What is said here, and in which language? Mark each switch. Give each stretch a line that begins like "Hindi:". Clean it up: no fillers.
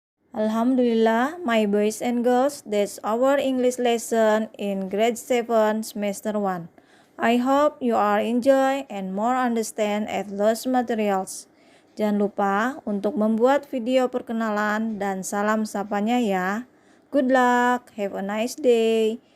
English: Alhamdulillah, my boys and girls, that's our English lesson in grade 7 semester 1. I hope you are enjoy and more understand at those materials.
Indonesian: Jangan lupa untuk membuat video perkenalan dan salam sapanya ya.
English: Good luck, have a nice day.